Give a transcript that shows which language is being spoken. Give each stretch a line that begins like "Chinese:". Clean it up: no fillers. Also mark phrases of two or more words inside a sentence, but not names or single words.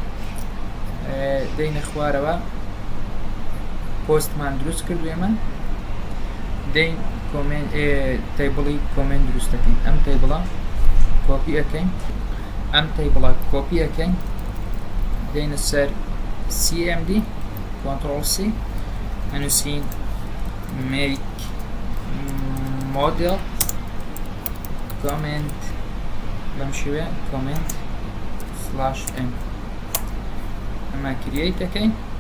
Central Kurdish: دەینە خوارەوە پۆستمان دروست کرد ئێمە دەین تەیبڵی کۆمنت دروست دەکەین ئەم تەیبڵە کۆپی ئەەکەین ئەم تەیبڵە کۆپی ئەەکەین دەینە سەر cmd Ctrl C هەنووسین
English: make model comment
Central Kurdish: بەم شێوەیە comment /m ئەمە create دەکەین